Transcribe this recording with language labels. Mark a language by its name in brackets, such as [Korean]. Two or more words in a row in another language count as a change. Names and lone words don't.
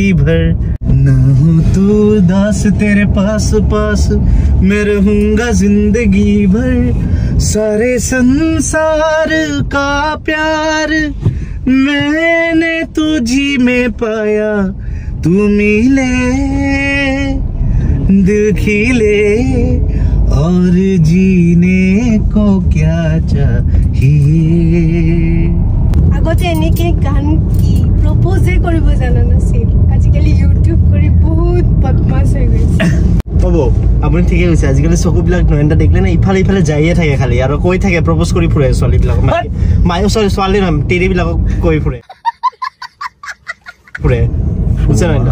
[Hindi] भर ना हो तू उदास तेरे पास पास मैं रहूंगा जिंदगी भर सारे संसार का प्यार मैंने तुझी में पाया तू मिले दिल खिले और जीने को क्या चाहिए [Assamese] আগতে এনেকে গান কি প্রপোজে কৰিব জানা নাছিল আজিকালি ইউটিউব কৰি বহুত বদমাছ হৈ গৈছে হ'ব আপুনি ঠিকে কৈছে আজিকালি চকুবিলাক নয়নটা দেখিলে না ইফালে ইফালে যাইয়ে থাকে খালি আৰু কৈ থাকে প্ৰপোজ কৰি ফুৰে ছোৱালীবিলাক মায়ে ছোৱালী নাম টিৰিবিলাকক কৈ ফুৰে বুঝছে না